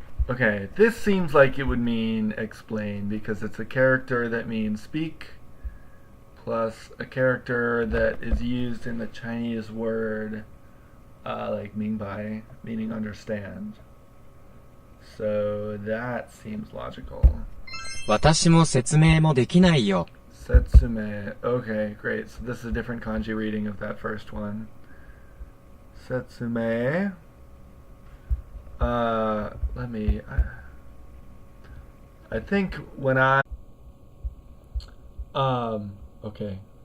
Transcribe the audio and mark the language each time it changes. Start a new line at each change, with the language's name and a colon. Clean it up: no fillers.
English: Okay, this seems like it would mean explain because it's a character that means speak plus a character that is used in the Chinese word like mingbai, meaning understand. So that seems logical.
Japanese: 私も説明もできないよ。
English: Setsume. Okay, great. So this is a different kanji reading of that first one. Setsume. Let me. I think when I. Okay.